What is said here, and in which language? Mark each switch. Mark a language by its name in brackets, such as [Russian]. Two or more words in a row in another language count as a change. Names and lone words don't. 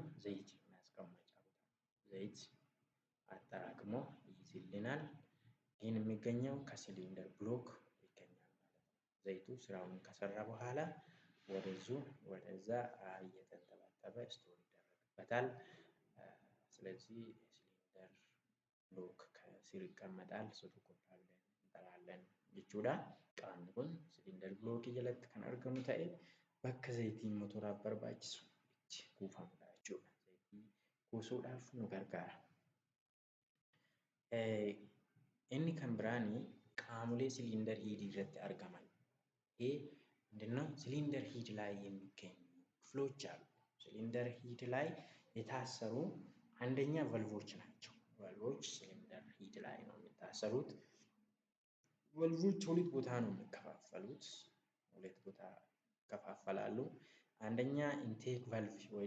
[Amharic] ዘይት ማስቀመጫ ቦታ ነው። ዘይት አጠራቅሞ ይይዝልናል። ይህን የሚገኘው ከሲሊንደር ብሎክ ይገኛል ማለት ነው። ዘይቱ ስራውን ከሰራ በኋላ ወደዛ እየተንጠባጠበ ስቶር ይደረግበታል። ስለዚህ ሲሊንደር ብሎክ ከስር ይቀመጣል። ሶቱ ኩፓ ብለን እንጠራለን jechuudha. [Oromo] Qaamni kun silindarii bilookii jalatti kan argamu ta'ee bakka zayitiin motoraaf barbaachisu itti kuufamudha jechuudha. Zayitii kuusuudhaaf nu gargaara. Inni kan biraanii qaamolee [English] cylinder head [Oromo] irratti argaman [Amharic] ይሄ ምንድነው? ሲሊንደር ሂድ ላይ የሚገኙ ክፍሎች አሉ። ሲሊንደር ሂድ ላይ የታሰሩ አንደኛ ቫልቮች ናቸው። ቫልቮች ሲሊንደር ሂድ ላይ ነው የሚታሰሩት። ቫልቮች ሁለት ቦታ ነው የሚከፋፈሉት። ሁለት ቦታ ይከፋፈላሉ። አንደኛ ኢንቴክ ቫልቭ